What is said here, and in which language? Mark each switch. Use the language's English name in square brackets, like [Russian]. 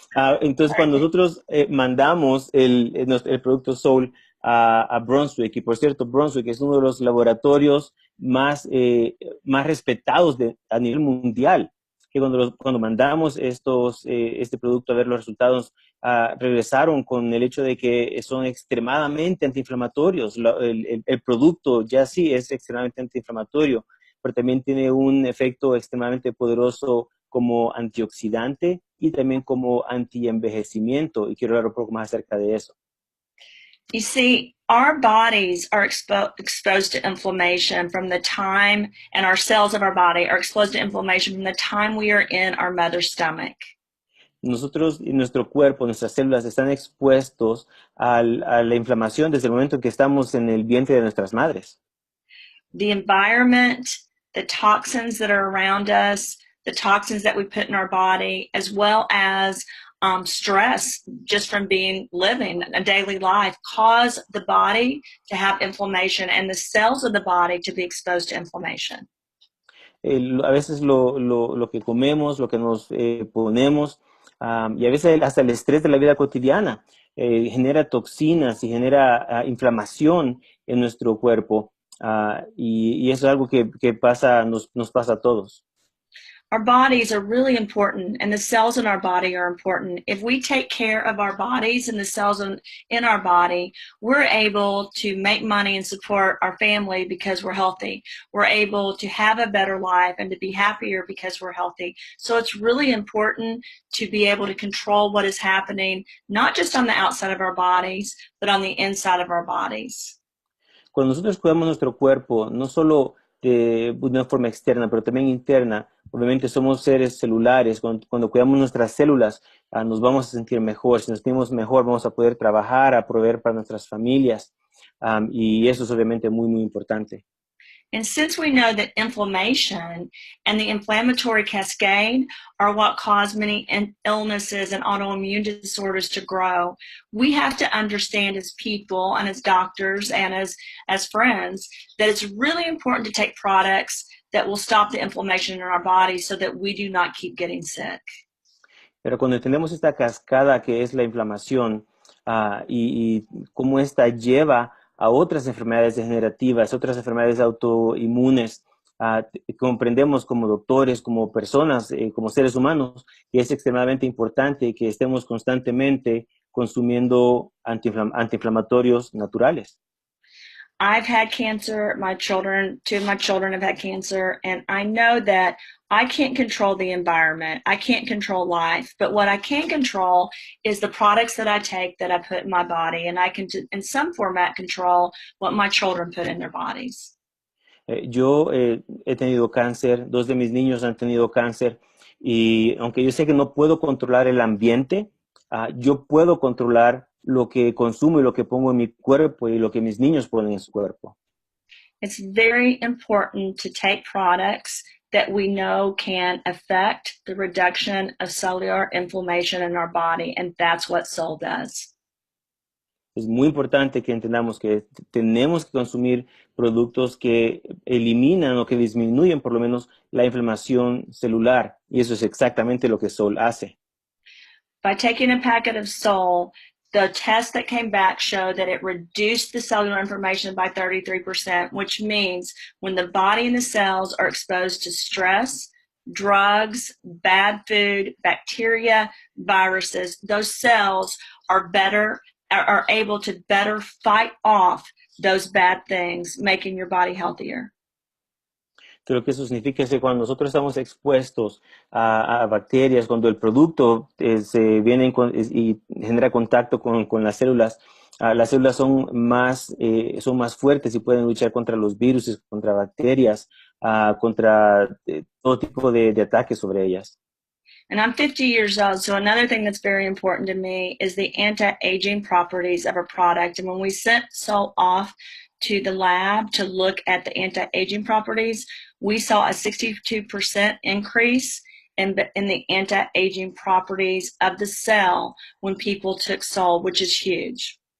[Spanish] Entonces, cuando nosotros mandamos el producto Soul a Brunswick, y por cierto, Brunswick es uno de los laboratorios más respetados a nivel mundial, que cuando mandamos este producto a ver los resultados, regresaron con el hecho de que son extremadamente antiinflamatorios. El producto ya sí es extremadamente antiinflamatorio, pero también tiene un efecto extremadamente poderoso como antioxidante y también como antienvejecimiento, y quiero hablar un poco más acerca de eso. [English] You see, our bodies are exposed to inflammation from the time, and our cells of our body are exposed to inflammation from the time we are in our mother's stomach. [Spanish] Nosotros y nuestro cuerpo, nuestras células están expuestos a la inflamación desde el momento en que estamos en el vientre de nuestras madres. [English] The environment, the toxins that are around us, the toxins that we put in our body, as well as stress just from living a daily life, cause the body to have inflammation and the cells of the body to be exposed to inflammation. [Spanish] A veces lo que comemos, lo que nos ponemos, y a veces hasta el estrés de la vida cotidiana genera toxinas y genera inflamación en nuestro cuerpo, y eso es algo que nos pasa a todos. [English] Our bodies are really important, and the cells in our body are important. If we take care of our bodies and the cells in our body, we're able to make money and support our family because we're healthy. We're able to have a better life and to be happier because we're healthy. So it's really important to be able to control what is happening, not just on the outside of our bodies, but on the inside of our bodies. [Spanish] Cuando nosotros cuidamos nuestro cuerpo, no solo de una forma externa, pero también interna, obviamente somos seres celulares. Cuando cuidamos nuestras células, nos vamos a sentir mejor. Si nos sentimos mejor, vamos a poder trabajar, a proveer para nuestras familias, y eso es obviamente muy, muy importante. [English] And since we know that inflammation and the inflammatory cascade are what cause many illnesses and autoimmune disorders to grow, we have to understand as people and as doctors and as friends that it's really important to take products that will stop the inflammation in our body so that we do not keep getting sick. [Spanish] Pero cuando entendemos esta cascada que es la inflamación, y cómo esta lleva a otras enfermedades degenerativas, otras enfermedades autoinmunes, comprendemos como doctores, como personas, como seres humanos, que es extremadamente importante que estemos constantemente consumiendo antiinflamatorios naturales. [English] I've had cancer, two of my children have had cancer, and I know that I can't control the environment. I can't control life, but what I can control is the products that I take, that I put in my body, and I can, in some format, control what my children put in their bodies. [Spanish] Yo he tenido cáncer, 2 de mis niños han tenido cáncer, y aunque yo sé que no puedo controlar el ambiente, yo puedo controlar lo que consumo y lo que pongo en mi cuerpo y lo que mis niños ponen en su cuerpo. [English] It's very important to take products that we know can affect the reduction of cellular inflammation in our body, and that's what Soul does. [Spanish] es muy importante que entendamos que tenemos que consumir productos que eliminan o que disminuyen por lo menos la inflamación celular. Y eso es exactamente lo que Sol hace. [English] By taking a packet of Sol, the test that came back showed that it reduced the cellular inflammation by 33%, which means when the body and the cells are exposed to stress, drugs, bad food, bacteria, viruses, those cells are able to better fight off those bad things, making your body healthier. [Spanish] Lo que eso significa es que cuando nosotros estamos expuestos a bacterias, cuando el producto se viene y genera contacto con las células son más fuertes y pueden luchar contra los virus, contra bacterias, contra todo tipo de ataques sobre ellas. [English] And I'm 50 years old, so another thing that's very important to me is the anti-aging properties of a product. And when we sent Sol off to the lab to look at the anti-aging properties, we saw a 62% increase in the anti-aging properties of the cell when people took Sol, which is huge.